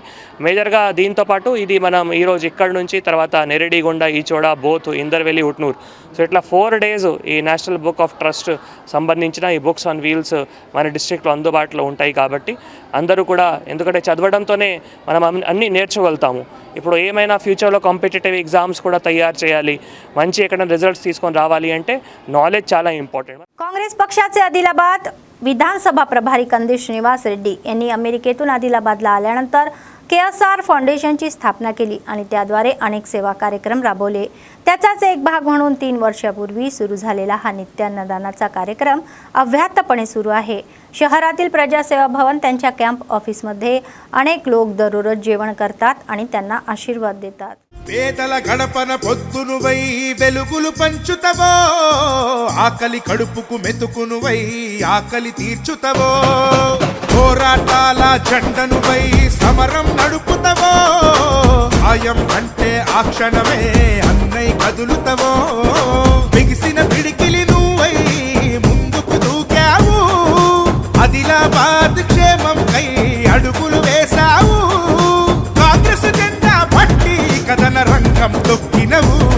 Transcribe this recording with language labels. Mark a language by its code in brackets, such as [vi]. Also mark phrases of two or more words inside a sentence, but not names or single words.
[te] మేజర్గా దీంతోపాటు ఇది మనం ఈరోజు ఇక్కడ నుంచి తర్వాత నెరెడిగొండ, ఈచోడ, బోత్, ఇందర్వెల్లి, ఉట్నూర్, సో ఇట్లా 4 days ఈ నేషనల్ బుక్ ఆఫ్ ట్రస్ట్ సంబంధించిన ఈ బుక్స్ ఆన్ వీల్స్ మన డిస్ట్రిక్ట్లో అందుబాటులో ఉంటాయి. కాబట్టి అందరూ కూడా, ఎందుకంటే చదవడంతోనే మనం అన్నీ నేర్చుకోగలుగుతాము. ఇప్పుడు ఏమైనా ఫ్యూచర్లో [en] competitive exams [te] కూడా తయారు చేయాలి, మంచి ఎక్కడైనా రిజల్ట్స్ తీసుకొని रावाली అంటే नॉलेज చాలా इंपॉर्टंट. [mr] काँग्रेस पक्षाचे आदिलाबाद विधानसभा प्रभारी कंदी श्रीनिवास रेड्डी यांनी अमेरिकेतून आदिलाबादला आल्यानंतर KSR फाउंडेशनची स्थापना केली आणि त्याद्वारे अनेक सेवा कार्यक्रम राबवले. त्याचाच एक भाग म्हणून 3 वर्षापूर्वी सुरू झालेला हा नित्य अन्नदानाचा कार्यक्रम अव्याहतपणे सुरू आहे. शहरातील प्रजासेवा भवन त्यांच्या [en] camp office [mr] अनेक लोक दररोज जेवण करतात आणि त्यांना आशीर्वाद देतात. [te] పేదల గడపన పొద్దునువై వెలుగులు పంచుతవో, ఆకలి కడుపుకు మెతుకునువై ఆకలి తీర్చుతవో, పోరాటాల జెండనువై సమరం నడుపుతవో, సాయం అంటే ఆ క్షణమే అన్నై కదులుతవో, బిగిసిన పిడికిలి నువ్వై ముందుకు దూకావు, ఆదిలాబాద్ క్షేమం కై అడుగులు వేశావు, కాంగ్రెస్ జెండా పట్టి కథన రంగం తొక్కినవు,